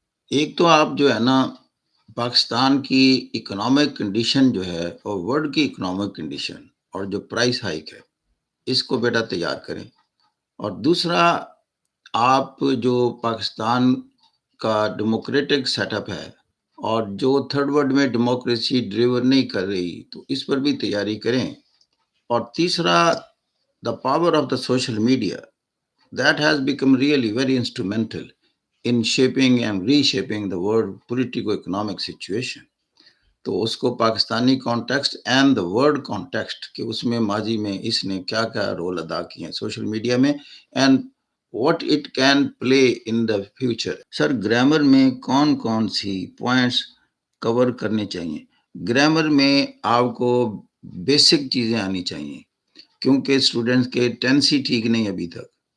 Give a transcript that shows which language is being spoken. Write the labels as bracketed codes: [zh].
[ur] ایک تو آپ جو ہے نا پاکستان کی اکنامک کنڈیشن جو ہے اور ورلڈ کی اکنامک کنڈیشن اور جو پرائس ہائیک ہے اس کو بیٹا تیار کریں. اور دوسرا آپ جو پاکستان کا ڈیموکریٹک سیٹ اپ ہے اور جو تھرڈ ورلڈ میں ڈیموکریسی ڈلیور نہیں کر رہی تو اس پر بھی تیاری کریں. اور تیسرا [en] The power of the social media that has become really very instrumental in shaping and reshaping the world politico-economic situation. [ur] تو اس کو Pakistani [en] context and the world context [ur] کہ اس میں ماضی میں اس نے کیا کیا رول ادا کیے ہیں سوشل میڈیا میں [en] And what it can play in the future. [ur] Sir grammar میں کون کون سی پوائنٹس کور کرنے چاہیے؟ گرامر میں آپ کو بیسک چیزیں آنی چاہیے کیونکہ اسٹوڈنٹس کے ٹینسی ٹھیک نہیں ابھی تک.